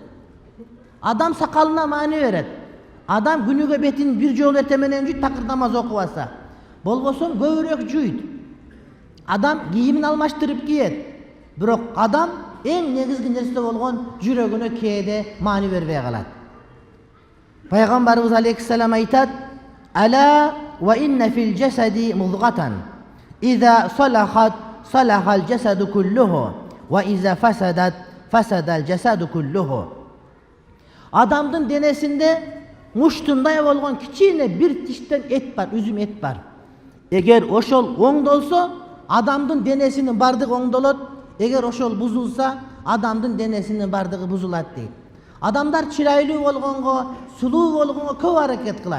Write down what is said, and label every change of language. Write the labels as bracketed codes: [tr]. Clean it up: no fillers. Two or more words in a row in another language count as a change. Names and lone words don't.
[ky] Адам сакалына маани берет. Адам күнүгө бетин бир жолу эртең менен жуйт, такыр намаз окуп алса. Болбосо көбүрөөк жуйт. Адам кийимин алмаштырып кийет. Бирок адам эң негизги нерсе болгон жүрөгүнө кээде маани бербей калат. Пайгамбарыбыз алейхиссалам айтат: [ar] "ألا وإن في الجسد مضغة. إذا صلحت صلح الجسد كله وإذا فسدت فسد الجسد كله." [ky] Адамдын денесинде муштундай болгон кичине бир тиштен эт бар, үзүм эт бар. Эгер ошол оңдолсо, адамдын денесинин бардыгы оңдолот. Эгер ошол бузулса, адамдын денесинин бардыгы бузулат дейт. Адамдар чырайлуу болгонго, сулуу болгонго көп аракет кылат.